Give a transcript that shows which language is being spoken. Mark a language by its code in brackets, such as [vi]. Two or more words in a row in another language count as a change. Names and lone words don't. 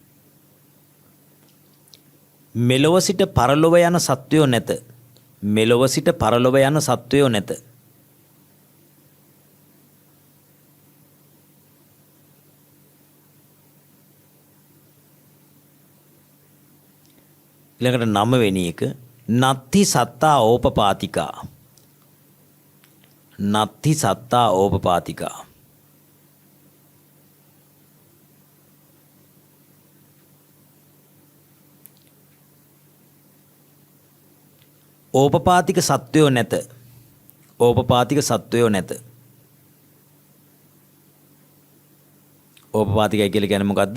[si] මෙලොව සිට පරලොව යන සත්වයෝ නැත. මෙලොව සිට පරලොව යන සත්වයෝ නැත. ඊළඟට 9 වෙනි එක [pi] නත්ති සත්තා ඕපපාතිකා. නත්ති සත්තා ඕපපාතිකා. [si] ඕපපාතික සත්වයෝ නැත. ඕපපාතික සත්වයෝ නැත. ඕපපාතිකයි කියලා කියන්නේ මොකද්ද?